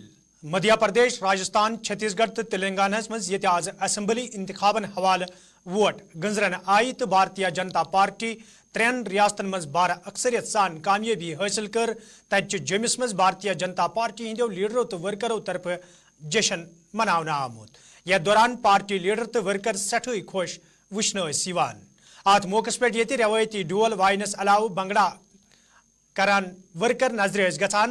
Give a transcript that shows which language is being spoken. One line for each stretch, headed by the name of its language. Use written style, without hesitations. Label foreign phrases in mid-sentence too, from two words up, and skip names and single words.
Kashmiri: मध्य प्रदेश राजस्थान छत्तीसगढ़ तो तेलंगाना मज ये आज असम्बली इंतखाबन हवाले वोट गंजरन आई तो भारतीय जनता पार्टी 3 रियासतन मज 12 अक्सरियत सान कामयाबी हासिल कर। तत जमिस मज भारतीय जनता पार्टी हिंदो लीडरों तो वर्करों तरफ जशन मनावन आमुत। यथ दौरान पार्टी लीडर तो वर्कर सठे खुश वुचन अत मौके पे रवायती ढोल वायनस अलाव भंगड़ा करान वर्कर नजर गसान।